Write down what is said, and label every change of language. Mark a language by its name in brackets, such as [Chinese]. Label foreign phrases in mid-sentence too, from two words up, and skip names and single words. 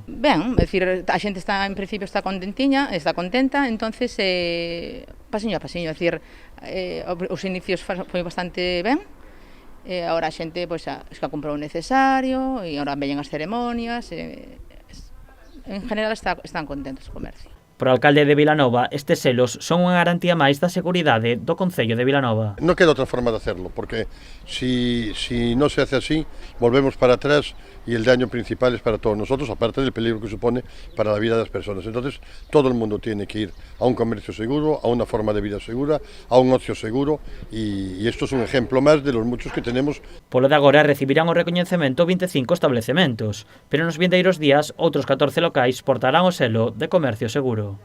[Galician] Ben, é dicir, a xente está, en principio, está contentiña, está contenta, entonces pasiño a pasiño, é dicir, os inicios foi bastante ben, agora a xente pois, xa comprou o necesario, e agora veñen as ceremonias, en general están contentos o comercio. Para o alcalde de Vilanova, estes selos son unha garantía máis da seguridade do Concello de Vilanova. [Spanish] No queda otra forma de hacerlo, porque si no se hace así, volvemos para atrás y el daño principal es para todos nosotros, aparte del peligro que supone para la vida de las personas. Entonces, todo el mundo tiene que ir a un comercio seguro, a una forma de vida segura, a un ocio seguro, y esto es un ejemplo más de los muchos que tenemos. [Galician] Polo de agora recibirán o recoñecemento 25 establecementos, pero nos vindeiros días outros 14 locais portarán o selo de comercio seguro.